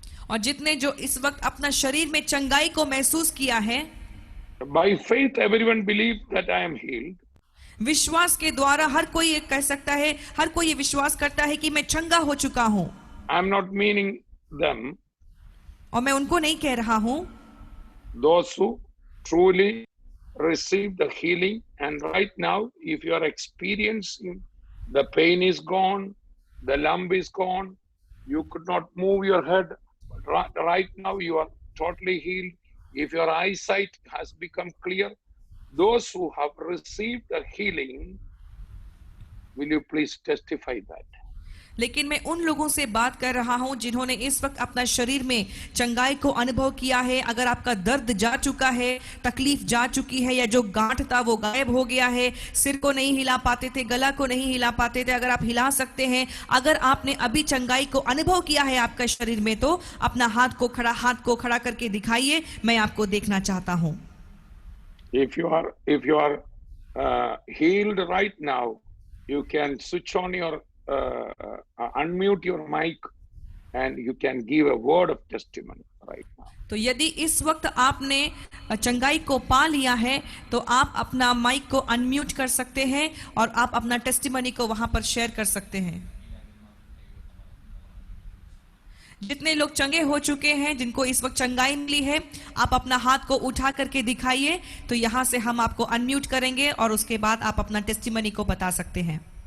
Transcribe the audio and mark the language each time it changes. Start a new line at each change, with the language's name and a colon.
Hindi: और जितने जो इस वक्त अपना शरीर में चंगाई को महसूस किया है,
English: by faith everyone believe that I am healed.
Hindi: विश्वास के द्वारा हर कोई ये कह सकता है, हर कोई ये विश्वास करता है कि मैं चंगा हो चुका हूं।
English: I am not meaning them.
Hindi: और मैं उनको नहीं कह रहा हूं।
English: Those who truly receive the healing, and right now if you are experiencing the pain is gone, the lump is gone, you could not move your head, right now you are totally healed. If your eyesight has become clear, those who have received the healing, will you please testify that?
Hindi: लेकिन मैं उन लोगों से बात कर रहा हूं जिन्होंने इस वक्त अपना शरीर में चंगाई को अनुभव किया है। अगर आपका दर्द जा चुका है, तकलीफ जा चुकी है, या जो गांठ था वो गायब हो गया है, सिर को नहीं हिला पाते थे, गला को नहीं हिला पाते थे, अगर आप हिला सकते हैं, अगर आपने अभी चंगाई को अनुभव किया है आपका शरीर में, तो अपना हाथ को खड़ा करके दिखाइए। मैं आपको देखना चाहता हूं।
English: If you are healed right now, you can switch on your unmute your mic and you can give a word of testimony right now.
Hindi: तो यदि इस वक्त आपने चंगाई को पा लिया है तो आप अपना माइक को अनम्यूट कर सकते हैं और आप अपना टेस्टिमनी को वहां पर शेयर कर सकते हैं। जितने लोग चंगे हो चुके हैं, जिनको इस वक्त चंगाई मिली है, आप अपना हाथ को उठा करके दिखाइए, तो यहां से हम आपको अनम्यूट करेंगे और उसके बाद आप अपना टेस्टिमनी को बता सकते हैं।